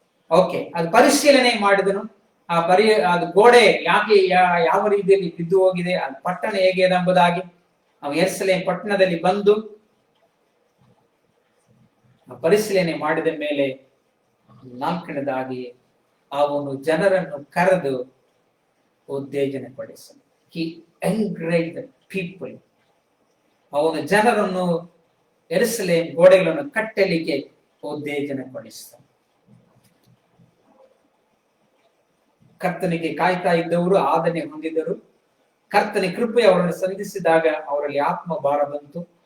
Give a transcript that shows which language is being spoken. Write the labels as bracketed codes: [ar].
[kn] Okay, ಅದು ಪರಿಶೀಲನೆ ಮಾಡಿದನು. ಅದು ಗೋಡೆ ಯಾಕೆ ಯಾವ ರೀತಿಯಲ್ಲಿ ಬಿದ್ದು ಹೋಗಿದೆ, ಅದು ಪಟ್ಟಣ ಹೇಗೆ ಎಂಬುದಾಗಿ ಅವನು ಯೆರೂಸಲೇಮ್ ಪಟ್ಟಣದಲ್ಲಿ ಬಂದು ಪರಿಶೀಲನೆ ಮಾಡಿದ ಮೇಲೆ ನಾಲ್ಕನೇದಾಗಿ ಅವನು ಜನರನ್ನು ಕರೆದು ಉತ್ತೇಜನ ಪಡಿಸನು. [en] He encouraged the people. [kn] ಅವನು ಜನರನ್ನು ಯೆರೂಸಲೇಮ್ ಗೋಡೆಗಳನ್ನು ಕಟ್ಟಲಿಕ್ಕೆ ಉತ್ತೇಜನ ಪಡಿಸ್ತಾನೆ. ಕರ್ತನಿಗೆ ಕಾಯ್ತಾ ಇದ್ದವರು ಆದನೆ ಹೊಂದಿದರು. ಕರ್ತನ ಕೃಪೆ ಅವರನ್ನು ಸಂಧಿಸಿದಾಗ ಅವರಲ್ಲಿ ಆತ್ಮ ಭಾರ ಬಂತು.